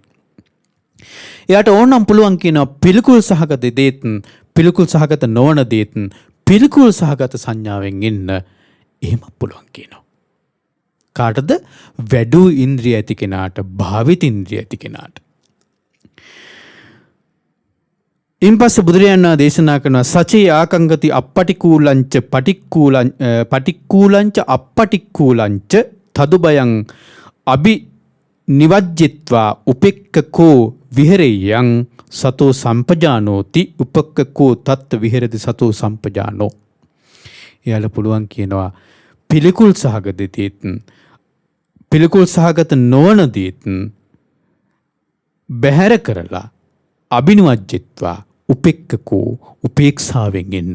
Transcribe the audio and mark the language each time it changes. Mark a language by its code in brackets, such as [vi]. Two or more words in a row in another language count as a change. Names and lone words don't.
[si] එයාට ඕන නම් පුළුවන් කියනවා පිළිකුල් සහගත දේත් පිළිකුල් සහගත නොවන දේත් පිළිකුල් සහගත සංඥාවෙන් ඉන්න එහෙම පුළුවන් කියනවා. කාටද? වැඩු ඉන්ද්‍රිය ඇති කෙනාට භාවිත ඉන්ද්‍රිය ඇති කෙනාට. ඉන්පස්සේ බුදුරජාණන් දේශනා කරනවා [pi] සචේ ආකංගති අපටික්කුලංච පටික්කුලංච අපටික්කුලංච තදුබයං අබි නිවජ්ජිත්වා උපෙක්කකෝ විහෙරෙයං සතෝ සම්පජානෝති උපක්කකෝ තත්ත්ව විහෙරති සතෝ සම්පජානෝ. [si] එයාලා පුළුවන් කියනවා පිළිකුල් සහගත දේත් පිළිකුල් සහගත නොවන දේත් බැහැර කරලා [pi] අබිනුවජ්ජිත්වා උපෙක්කකෝ [si] උපේක්ෂාවෙන් ඉන්න.